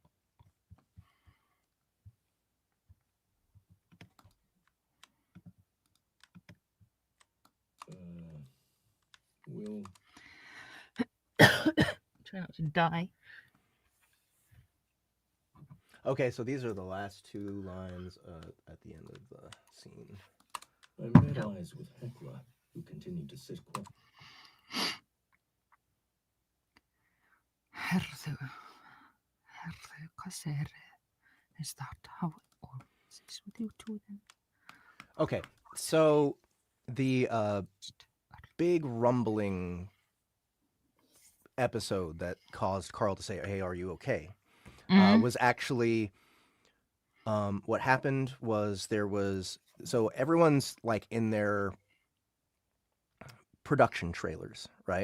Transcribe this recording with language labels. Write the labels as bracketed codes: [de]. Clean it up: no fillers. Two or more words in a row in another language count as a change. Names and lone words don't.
[en] We'll Try not to die. Okay, so these are the last two lines at the end of the scene. I met eyes with Hekla, who continued to sit quiet. [is] Herðu, hvað segir? [en] Is that how it always is with you two then? Okay, so the big rumbling episode that caused Carl to say, "Hey, are you okay?" Was actually what happened was so everyone's like in their production trailers, right?